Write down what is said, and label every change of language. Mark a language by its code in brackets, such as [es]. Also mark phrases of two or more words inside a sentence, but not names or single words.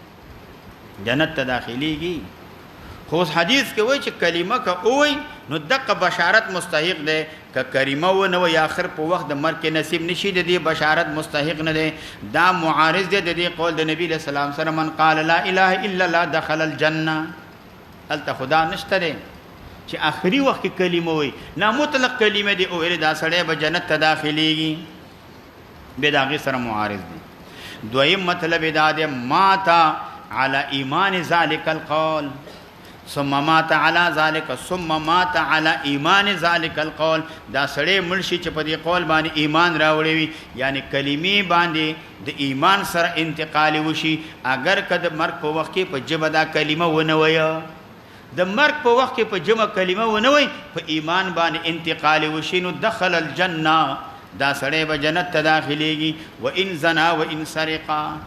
[ps] جنت ته داخليږي خو حدیث کې وایي چې کلمه که وایي نو دغه بشارت مستحق دی که کلمه ونه وایي آخر په وخت د مرګ کې نصیب نشي د دې بشارت مستحق نه دی دا معارض دی د دې قول د نبی له سلام سره [ar] من قال لا اله الا الله دخل الجنه [ps] هلته خدا نشته دی چې آخري وخت کې کلمه وایي نه مطلق کلمه دی او دا سړی به جنت ته داخليږي به د هغې سره معارض دی دویم مطلب دا دی [ar] ماتا على ایمان ذلك القول ثم مات على ذلك ثم مات على ایمان ذلك القول [ps] دا سړی مړ شي چې په دې قول باندې ایمان راوړی وي یعنی کلمې باندې د ایمان سره انتقال وشي اگر که د مرګ په وخت کې په ژبه دا کلمه ونه وایه د مرګ په وخت کې په ژبه کلمه ونه وایي په ایمان باندې انتقال وشي نو [ar] دخل الجنه [ps] دا سړی به جنت ته داخليږي [ar] وان زنا وان سرقا